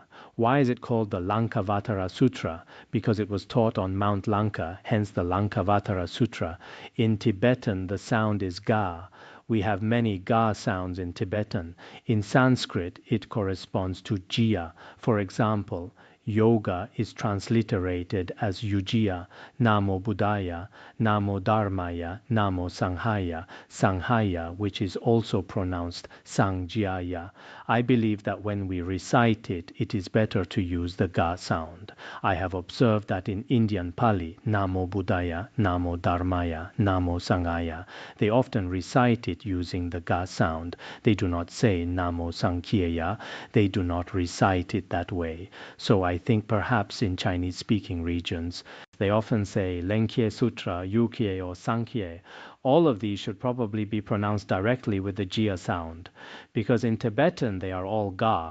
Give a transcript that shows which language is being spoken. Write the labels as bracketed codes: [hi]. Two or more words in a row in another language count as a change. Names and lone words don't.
[en] Why is it called the Lankavatara Sutra? Because it was taught on Mount Lanka, hence the Lankavatara Sutra. In Tibetan, the sound is Ga. We have many ga sounds in Tibetan. In Sanskrit, it corresponds to jia. For example, yoga is transliterated as yujia, [sa] namo buddhaya, namo dharmaya, namo sanghaya, sanghaya, [en] which is also pronounced sangjaya. I believe that when we recite it, it is better to use the ga sound. I have observed that in Indian Pali, [pi] namo buddhaya, namo dharmaya, namo sanghaya, [en] they often recite it using the ga sound. They do not say [sa] namo sankhyeya. [en] They do not recite it that way. So I think perhaps in Chinese-speaking regions, they often say Lengjie Sutra, Yukye, or Sankhye. All of these should probably be pronounced directly with the jia sound, because in Tibetan they are all ga.